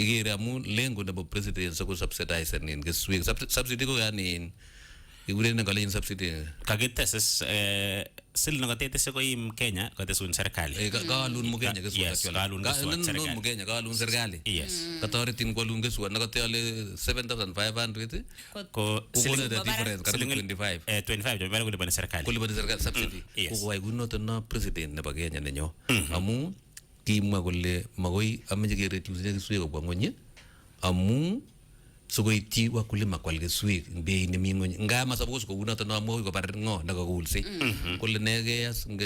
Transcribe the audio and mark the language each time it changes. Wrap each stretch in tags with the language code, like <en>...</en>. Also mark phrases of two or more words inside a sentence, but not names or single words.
<kln>Igere amu lengo nebo president so ko subsidize nin keswek subsidy ko yani igure ne ngalen subsidy Kagites sil nagatetese ko im Kenya katesun serikali. Kaalun mo Kenya keswek</kln> <en>Yes, actually.</en> <kln>kaalun keswek serikali. Mo Kenya kaalun serikali.</kln> <en>Yes.</en> <kln>Katoretin kwalun keswek nakatale 7,500 Ko siling</kln> <en>the difference</en> <kln>karibu 25. 25 jo bale kulipan serikali. Kulipan serikali subsidy.</kln> <en>Yes.</en> <kln>Ko wai kunoto no president nebo Kenya nenyo. Amu kimwa kole magoi ameche kereduce keswek kobwa ng'ony amu sikoityi wakulima kwal keswek bei nemi ng'ony nga masapos ko unoto no amoi ko bar ng'o nakakulse kole nekeyas</kln>